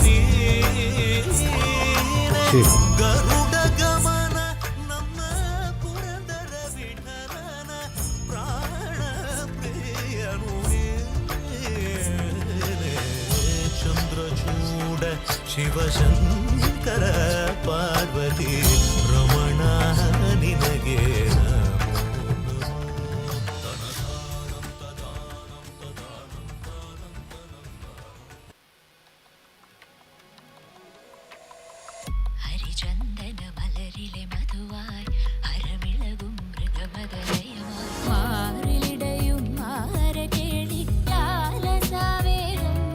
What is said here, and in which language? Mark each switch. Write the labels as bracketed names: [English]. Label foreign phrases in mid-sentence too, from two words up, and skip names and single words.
[Kannada] ಗರುಡ ಗಮನ ನಮ್ಮ ಪುರಂದರ ವಿಠಲನ ಪ್ರಾಣ ಪ್ರಿಯನು. ಚಂದ್ರಚೂಡ ಶಿವಶಂಕರ ಪಾರ್ವತಿ ರಮಣ ನಿನಗೆ [Malayalam] ഹരിചന്ദന മലരിലെ മധുവായി ഹരമിളകും മൃഗമദലയമായി മാറിലിടയും മാരകേളി ലാലസാവേറും.